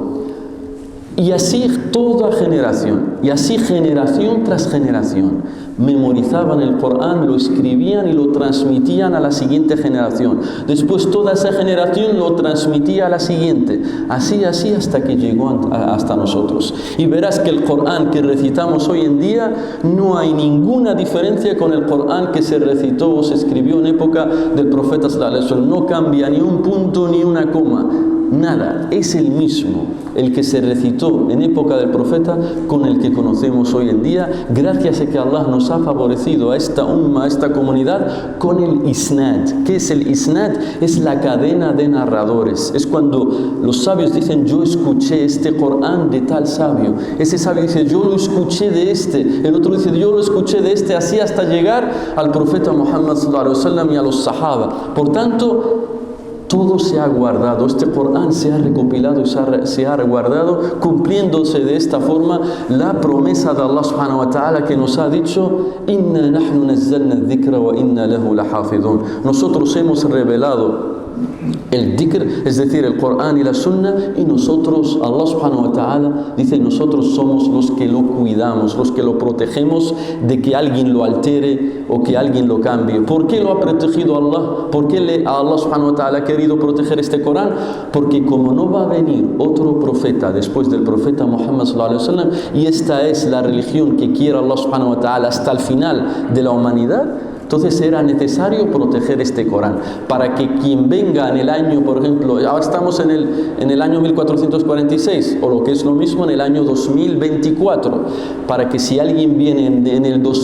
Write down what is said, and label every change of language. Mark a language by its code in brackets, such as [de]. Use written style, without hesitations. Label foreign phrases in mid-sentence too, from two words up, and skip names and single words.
[es] Y así toda generación, y así generación tras generación, memorizaban el Corán, lo escribían y lo transmitían a la siguiente generación. Después toda esa generación lo transmitía a la siguiente. Así hasta que llegó hasta nosotros. Y verás que el Corán que recitamos hoy en día no hay ninguna diferencia con el Corán que se recitó o se escribió en época del profeta [ar] صلى الله عليه وسلم. [es] No cambia ni un punto ni una coma. Nada, es el mismo, el que se recitó en época del profeta con el que conocemos hoy en día, gracias a que Allah nos ha favorecido a esta umma, a esta comunidad, con el isnad. ¿Qué es el isnad? Es la cadena de narradores. Es cuando los sabios dicen, yo escuché este Corán de tal sabio. Ese sabio dice, yo lo escuché de este. El otro dice, yo lo escuché de este, así hasta llegar al profeta Muhammad [ar] صلى الله عليه وسلم [es] y a los sahaba. Por tanto, todo se ha guardado, este Corán se ha recopilado y se ha guardado, cumpliéndose de esta forma la promesa de Allah [ar] سبحانه وتعالى [es] que nos ha dicho, [ar] إنا نحن نزلنا الذكر وإنا له لحافظون. [es] Nosotros hemos revelado el dhikr, es decir, el Corán y la Sunna, y nosotros, Allah [ar] سبحانه وتعالى [es] dice, nosotros somos los que lo cuidamos, los que lo protegemos de que alguien lo altere o que alguien lo cambie. ¿Por qué lo ha protegido Allah? ¿Por qué Allah [ar] سبحانه وتعالى [es] ha querido proteger este Corán? Porque como no va a venir otro profeta después del profeta Muhammad [ar] صلى الله عليه وسلم, [es] y esta es la religión que quiere Allah [ar] سبحانه وتعالى [es] hasta el final de la humanidad, entonces era necesario proteger este Corán para que quien venga en el año, por ejemplo, ahora estamos en el año 1446, o lo que es lo mismo en el año 2024, para que si alguien viene en el